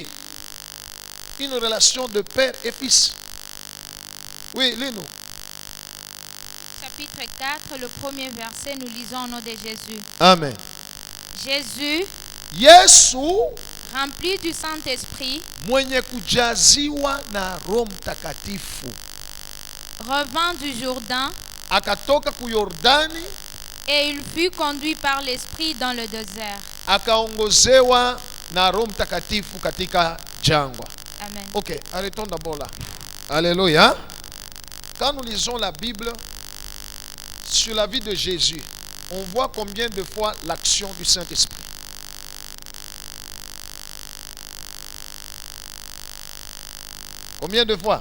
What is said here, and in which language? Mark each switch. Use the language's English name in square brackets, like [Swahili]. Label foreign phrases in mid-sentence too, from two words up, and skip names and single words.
[French] Une relation de père et fils. Oui, lis-nous. Chapitre 4, le premier verset, nous lisons au nom de Jésus. Amen. Jésus, [Swahili] Yesu [French] rempli du Saint-Esprit, [Swahili] mwenye kujaziwa na Roho Mtakatifu [French] revint du Jourdain [Swahili] akatoka ku Yordani [French] et il fut conduit par l'Esprit dans le désert. [Swahili] akaongozewa na Roho Mtakatifu katika jangwa. [French] Amen. Ok, arrêtons d'abord là. Alléluia. Quand nous lisons la Bible sur la vie de Jésus, on voit combien de fois l'action du Saint-Esprit. Combien de fois?